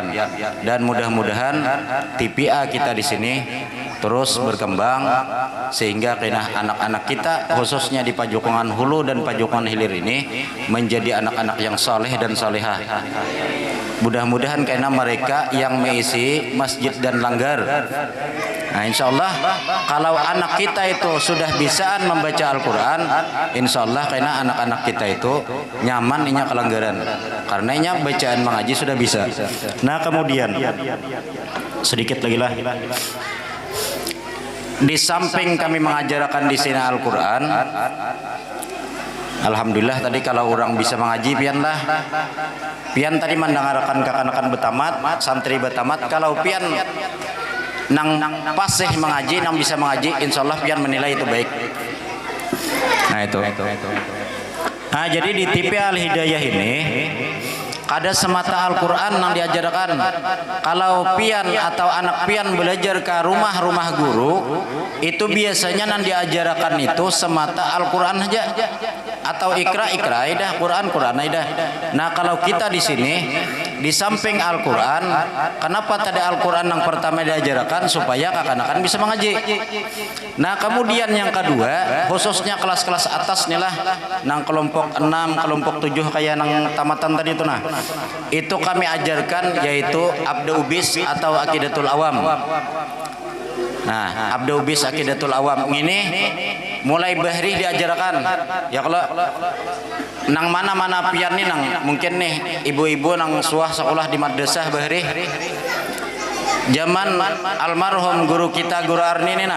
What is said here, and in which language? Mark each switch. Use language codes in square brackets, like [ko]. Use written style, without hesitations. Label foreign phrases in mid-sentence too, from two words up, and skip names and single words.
[id] Dan mudah-mudahan TPA kita di sini terus berkembang sehingga anak-anak kita khususnya di Pajokongan Hulu dan Pajokongan Hilir ini menjadi anak-anak yang saleh dan salehah. Mudah-mudahan karena mereka yang mengisi masjid dan langgar. Nah insyaallah kalau anak kita itu sudah bisaan membaca Al-Quran, insyaallah karena anak-anak kita itu nyaman inya kelanggaran karena inya bacaan mengaji sudah bisa. Nah kemudian sedikit lagi lah, di samping kami mengajarkan di sini Al-Quran, alhamdulillah tadi kalau orang bisa mengaji pian lah. [bjn] Pian tadi mendengarkan kekanakan betamat, santri betamat. Kalau pian nang pasih mengaji, nang bisa mengaji, insyaallah pian menilai itu baik. [id] Nah itu. Nah jadi di TPA Al Hidayah ini ada semata Al-Quran yang diajarkan. Kalau pian atau anak pian belajar ke rumah-rumah guru, itu biasanya yang diajarkan itu semata Al-Quran aja, atau ikra dah, Quran dah. Nah kalau kita di sini di samping Al-Quran, kenapa tadi Al-Quran yang pertama diajarkan supaya kakak-kakak bisa mengaji. Nah kemudian yang kedua, khususnya kelas-kelas atas nih lah, nang kelompok 6, kelompok 7 kayak nang tamatan tadi itu nah. Itu kami ajarkan yaitu Abda Ubis atau Aqidatul Awam. Nah, Abda Ubis Aqidatul Awam ini mulai bahri diajarkan. [bjn] Ya kalau nang mana-mana pian nih nang mungkin nih ibu-ibu nang suah sekolah di madrasah bahri. [id] Zaman almarhum guru kita Guru Arni nih nah.